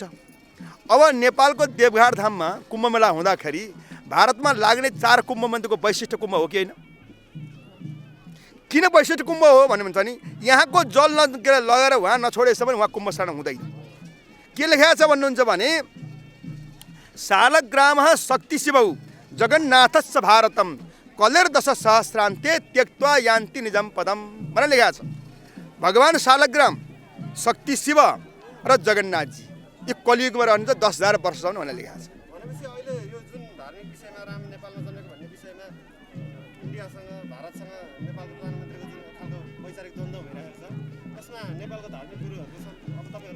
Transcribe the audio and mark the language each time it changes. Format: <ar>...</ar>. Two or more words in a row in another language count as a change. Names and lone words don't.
<ne>अब नेपालको देवघाट धाममा कुम्भ मेला हुँदाखेरि भारतमा लाग्ने 4 कुम्भ मध्येको वैशिष्ट्य कुम्भ हो कि होइन? किन वैशिष्ट्य कुम्भ हो भन्ने भन्छ नि यहाँको जल लगेर उहाँ नछोडेसम्म उहाँ कुम्भ स्नान हुँदैन। के लेखेको छ भन्नुहुन्छ भने</ne> <sa>शालग्रामः शक्ति शिवौ जगन्नाथस्य भारतम कलेर्दश सहस्रान्ते त्यक्त्वा यान्ति निजम पदम</sa> <ne>भनेर लेखेको छ। भगवान शालग्राम, शक्ति शिव र जगन्नाथजी यो कलियुगमा रहन्छ 10,000 वर्षसम्म भनेर लेखेको छ। भनेपछि अहिले यो जुन धार्मिक विषयमा राम नेपालमा जन्मेको भन्ने विषयमा इन्डियासँग भारतसँग नेपालको प्रधानमन्त्रीको जुन खालको वैचारिक द्वन्द्व भइरहेको छ त्यसमा नेपालको धार्मिक गुरुहरूको अब तपाईहरु</ne>